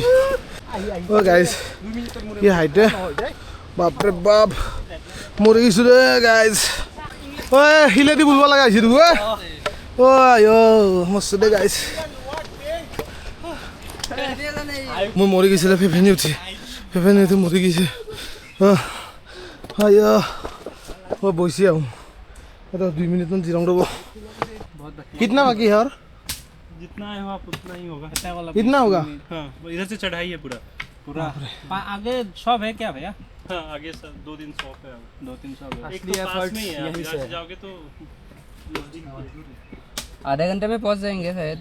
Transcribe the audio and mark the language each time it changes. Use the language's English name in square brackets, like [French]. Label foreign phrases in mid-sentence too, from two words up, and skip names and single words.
[Assamese] গাইজ কি হাইটে বাপৰে বাপ মৰি গৈছোঁ ৰে গাইজ শিলেদি বুলব লগা হৈছে মস্ত দে গাইজ মই মৰি গৈছিলে ফেফেনি উঠি মৰি গৈছে মই বহিছে আহোঁ 2 মিনিটমান জিৰাং ৰ'ব [Hindi] कितना बाकी है और जितना है आप उतना ही होगा कितना होगा हाँ इधर से चढ़ाई है पूरा आगे शॉप है क्या भैया हाँ आगे 2-3 शॉप है 2-3 शॉप है एक तो पास में ही है आप इधर से जाओगे तो आधे घंटे में पहुंच जाएंगे शायद